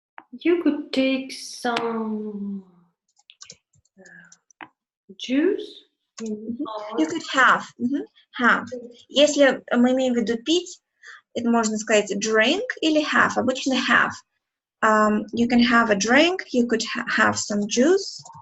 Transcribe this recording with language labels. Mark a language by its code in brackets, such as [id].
[en] You could take some juice. You could have. Have. [ru] Если мы имеем в виду пить, это можно сказать drink или have. Обычно [en] have. You can have a drink. You could have some juice.